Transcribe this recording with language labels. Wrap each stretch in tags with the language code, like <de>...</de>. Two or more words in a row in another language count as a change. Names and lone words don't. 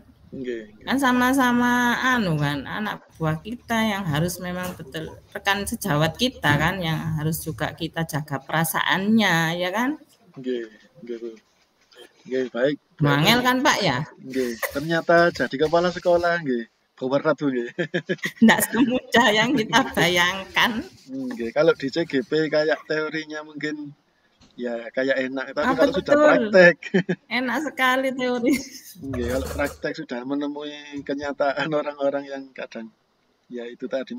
<id>Kan sama-sama anu kan, anak buah kita yang harus memang betul rekan sejawat kita kan, yang harus juga kita jaga perasaannya, ya kan? Nggih, baik. Mangel kan, Pak ya? Nggih, ternyata jadi kepala sekolah nggih. Bawa ratu nggih. Enggak semudah yang kita bayangkan. Nggih, kalau di CGP kayak teorinya mungkin ya kayak enak, tapi kalau betul. sudah praktek. Enak sekali teori. Nggih, kalau praktek sudah menemui kenyataan orang-orang yang kadang ya itu tadi</id>